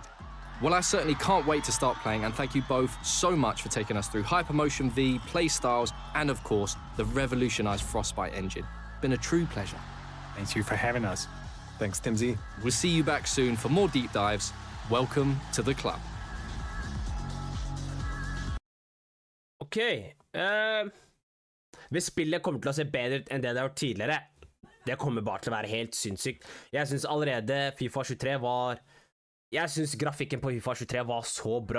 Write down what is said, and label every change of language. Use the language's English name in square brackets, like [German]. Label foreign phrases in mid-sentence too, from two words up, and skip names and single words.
[English] Well, I certainly can't wait to start playing, and thank you both so much for taking us through Hypermotion V, play styles, and of course, the revolutionized Frostbite engine. Been a true pleasure. Thank you for having us. Thanks, Timsy. We'll see you back soon for more deep dives. Welcome to the club. [Norwegian] Ok, hvis spillet kommer til å se bedre ut enn det har gjort tidligere, det kommer bare til å være helt sinnssykt. Jeg synes allerede FIFA 23 jeg synes grafikken på FIFA 23 var så bra.